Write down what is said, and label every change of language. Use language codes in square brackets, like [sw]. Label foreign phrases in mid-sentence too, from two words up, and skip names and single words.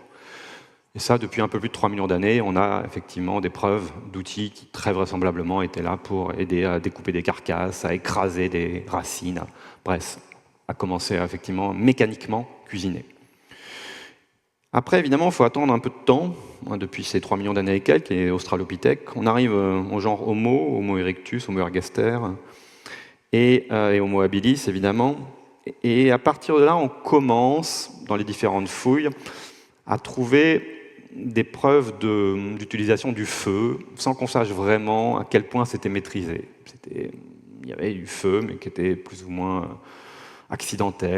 [fr] Et ça, depuis un peu plus de 3 millions d'années, on a effectivement des preuves d'outils qui, très vraisemblablement, étaient là pour aider à découper des carcasses, à écraser des racines, bref, à commencer à, effectivement, mécaniquement, cuisiner. Après, évidemment, il faut attendre un peu de temps, depuis ces 3 millions d'années et quelques, les australopithèques. On arrive au genre Homo erectus, Homo ergaster, et Homo habilis, évidemment. Et à partir de là, on commence, dans les différentes fouilles, à trouver des preuves d'utilisation du feu, sans qu'on sache vraiment à quel point c'était maîtrisé. Il y avait du feu, mais qui était plus ou moins accidentel.